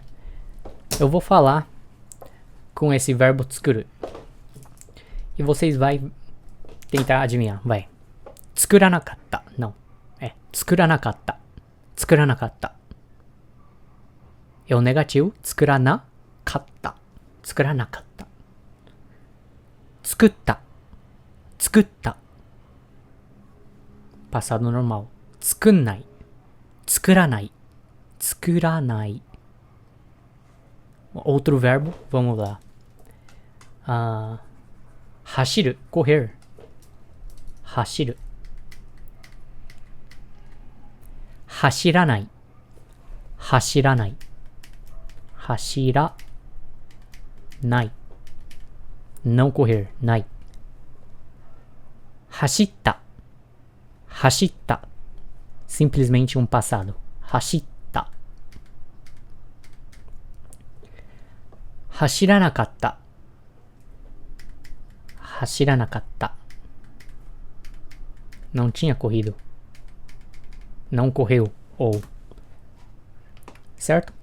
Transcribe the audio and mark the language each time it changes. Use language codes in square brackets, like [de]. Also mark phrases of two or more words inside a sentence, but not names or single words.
[pt] Eu vou falar com esse verbo tsukuru. E vocês vão tentar adivinhar. Vai. Tsukuranakatta. Não. Tsukuranakatta. Tsukuranakatta. É o negativo. [ja] 作らなかった。作らなかった。作った. [pt] Tsukutta. Passado normal. Tsukunnai. [ja] 作らない。作らない. [pt] Outro verbo. Vamos lá. Hashiru. Correr. [ja] 走る。走らない. 走らない。走らない. [pt] Não correr. Nai. [ja] 走った。走った. [pt] Simplesmente um passado. [ja] 走った。走らなかった. [pt] Hashiranakatta. Não tinha corrido. Não correu. Ou. Certo?